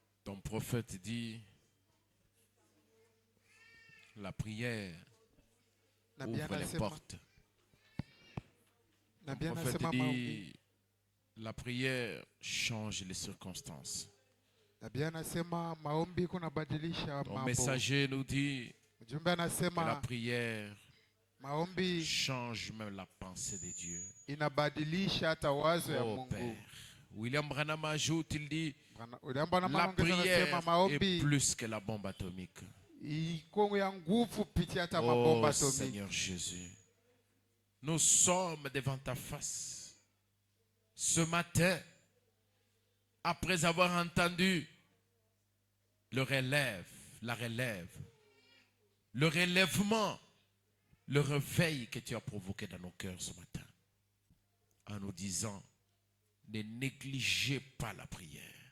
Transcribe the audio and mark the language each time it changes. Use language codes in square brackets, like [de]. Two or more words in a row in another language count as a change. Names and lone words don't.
[fr] Ton prophète dit, la prière [sw] Nabii [fr] ouvre les [sw] anasema, [fr] portes. Ton [sw] nabii [fr] prophète [sw] anasema maombi. [fr] dit, la prière change les circonstances. [sw] Nabii anasema maombi kunabadilisha [fr] Ton [sw] mambo. [fr] messager nous dit [sw] Mjumbe [fr] que la [sw] anasema [fr] prière [sw] maombi [fr] change même la pensée de Dieu. [sw] inabadilisha hata wazo ya [fr] Oh [sw] Mungu. [fr] Père. William Branham ajoute, il dit, [sw] Uliamba na [fr] la [sw] anaongeza anasema [fr] prière est [sw] maombi [fr] plus que la bombe atomique. [sw] iko ya nguvu pitia hata [fr] Oh [sw] mabomba atomiki. [fr] Seigneur Jésus, nous sommes devant ta face. Ce matin, après avoir entendu le relève, la relève, le relèvement, le réveil que tu as provoqué dans nos cœurs ce matin, en nous disant, ne négligez pas la prière.